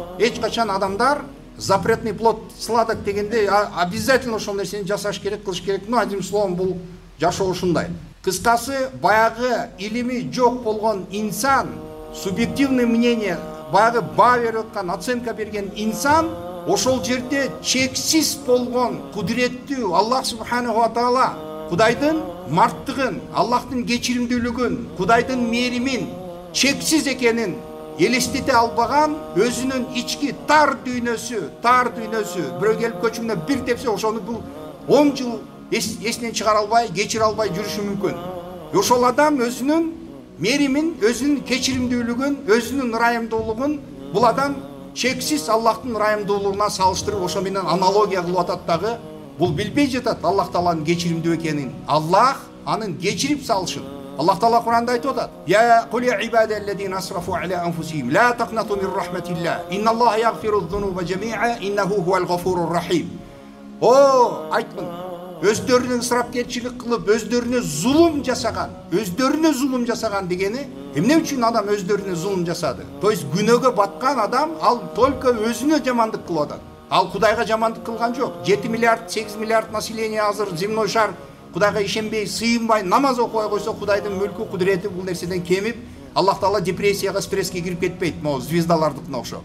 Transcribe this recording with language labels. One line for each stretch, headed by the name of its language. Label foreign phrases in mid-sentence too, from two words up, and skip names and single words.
Kyrgyz: Эч качан адамдар
Russian: запретный плод сладок
Kyrgyz: дегенде обязательно ошол нерсени жасаш керек, кылыш керек.
Russian: Ну, одним словом,
Kyrgyz: бул жашоо ушундай. Кыскасы, баягы илими жок болгон инсан,
Russian: субъективный мнение,
Kyrgyz: баягы баа берип аткан, оценка берген инсан, ошол жерде чексиз болгон кудуреттүү Аллах
Arabic: سبحانه وتعالى
Kyrgyz: Кудайдын марттыгын, Аллахтын кечиримдүүлүгүн, Кудайдын мээримин чексиз экенин элестете албаган, өзүнүн ички тар дүйнөсү, бирөө келип көчүмдө бир тепсе, ошону бул 10 жыл эсинен чыгара албай, кечире албай жүрүшү мүмкүн. Ошол адам өзүнүн мээримин, өзүнүн кечиримдүүлүгүн, өзүнүн ырайымдуулугун бул адам чексиз Аллахтын ырайымдуулугуна салыштырып, ошо менен аналогия кылып атат дагы. Бул билбей жатат Аллах Тааланын кечиримдүү экенин. Аллах анын кечирип салышын.
Arabic: Аллах Таала Куранда айтып атат: "يا قل يا عبادي الذين أسرفوا على أنفسهم لا تقنطوا من رحمة الله. إن الله يغفر الذنوب جميعا إنه هو الغفور الرحيم."
Kyrgyz: О, айткын, өздөрүнө ысырапкерчилик кылып, өздөрүнө зулум жасаган дегени эмне үчүн адам өздөрүнө зулум жасады? То есть күнөөгө баткан адам ал только өзүнө жамандык кылып атат. Ал Кудайга жамандык кылган жок. 7 миллиард, 8 миллиард население азыр
Russian: земной шар
Kyrgyz: Кудайга ишенбей, сыйынбай, намаз окубай койсо Кудайдын мүлкү, кудурети бул нерседен кемип, Аллах Таала депрессияга, стресске кирип кетпейт, могу звездалардыкына окшоп.